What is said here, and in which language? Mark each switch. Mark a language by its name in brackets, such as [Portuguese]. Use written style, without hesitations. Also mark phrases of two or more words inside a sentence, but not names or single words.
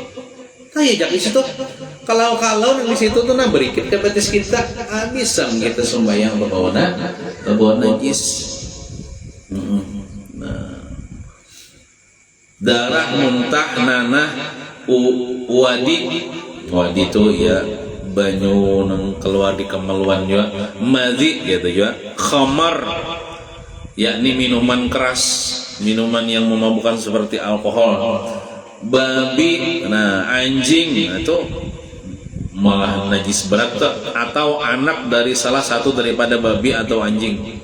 [Banjar] Kalau di situ tuh nah berikit ke batis kita, bisa kita sembahyang berbawa najis. Nah, darah muntah nanah wadi itu ya banyu nang keluar di kemaluan juga, [Indonesian] madhi gitu juga, khamar yakni minuman keras, minuman yang memabukkan seperti alkohol, babi, anjing, itu malah najis berat, atau anak dari salah satu daripada babi atau anjing.